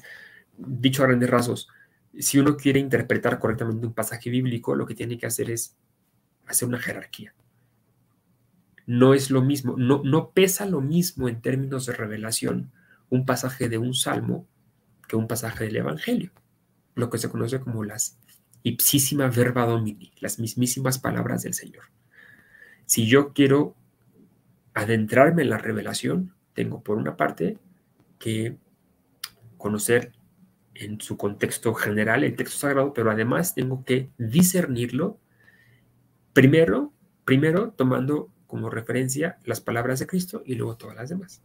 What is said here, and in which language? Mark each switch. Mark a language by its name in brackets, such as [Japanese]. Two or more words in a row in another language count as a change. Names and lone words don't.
[Spanish] Dicho a grandes rasgos, si uno quiere interpretar correctamente un pasaje bíblico, lo que tiene que hacer es hacer una jerarquía. No es lo mismo, no pesa lo mismo en términos de revelación un pasaje de un salmo que un pasaje del Evangelio, lo que se conoce como las [Latin] ipsísima verba domini, [Spanish] las mismísimas palabras del Señor. Si yo quiero adentrarme en la revelación, tengo por una parte que conocer en su contexto general el texto sagrado, pero además tengo que discernirlo primero tomando como referencia las palabras de Cristo y luego todas las demás.